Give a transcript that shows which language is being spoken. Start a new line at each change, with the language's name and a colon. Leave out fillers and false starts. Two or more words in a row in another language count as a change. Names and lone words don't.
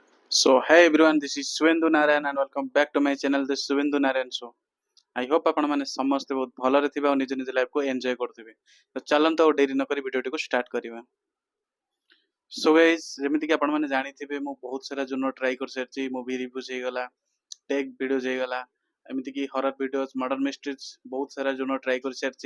English: So, hey everyone, this is Suvendu Narayan and welcome back to my channel, The Suvendu Narayan Show. I hope
Odia: ଆପଣ ମାନେ ସମସ୍ତେ ବହୁତ ଭଲରେ ଥିବେ ଆଉ ନିଜ ନିଜ ଲାଇଫକୁ ଏନ୍ଜୟ କରୁଥିବେ। ତ ଚାଲନ୍ତୁ ଆଉ ଡେରି ନକରି ଭିଡ଼ିଓଟିକୁ ଷ୍ଟାର୍ଟ କରିବା।
English: so guys,
Odia: ଯେମିତିକି ଆପଣମାନେ ଜାଣିଥିବେ ମୁଁ ବହୁତ ସାରା ଜୁନର ଟ୍ରାଏ କରିସାରିଛି।
English: movie reviews
Odia: ହେଇଗଲା,
English: tech videos
Odia: ହେଇଗଲା, ଏମିତିକି
English: horror videos, murder mysteries
Odia: ବହୁତ ସାରା ଜୁନର ଟ୍ରାଏ କରିସାରିଛି।